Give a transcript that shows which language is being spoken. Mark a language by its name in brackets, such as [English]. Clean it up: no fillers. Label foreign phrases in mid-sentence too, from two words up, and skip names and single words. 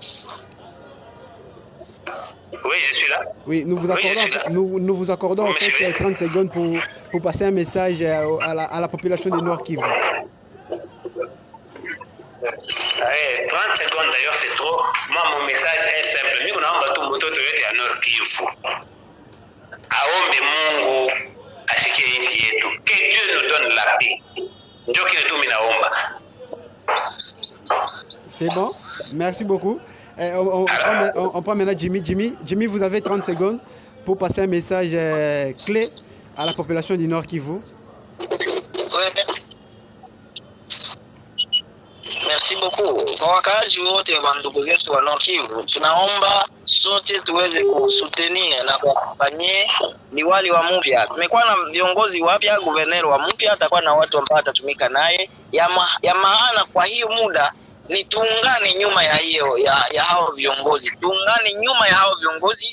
[French] Oui, je suis là. Oui, nous vous accordons en fait 30 secondes pour passer un message à la population du Nord Kivu. 30 secondes d'ailleurs, c'est trop. Moi, mon message est simple. Nous avons tout le monde à Nord Kivu. [Swahili] Aombe Mungu asikie nchi yetu. [French] Que Dieu nous donne la paix. [Swahili] Ndio kile tu minaomba. [French] C'est bon? Merci beaucoup. On prend maintenant Jimmy. Jimmy, vous avez 30 secondes pour passer un message clé à la population du Nord Kivu. Merci beaucoup. [Swahili] Kwa wakaaji wote wa ndugu zetu wa Nord Kivu, tunaomba sote tuweze kusutenir na kuwafanyia liwali wa mpya. Tumekuwa na viongozi wapya, guverneri wa mpya, atakuwa na watu ambao watatumika naye ya maana. Kwa hiyo muda ni tuungane nyuma ya hao viongozi, tuungane nyuma ya hao viongozi.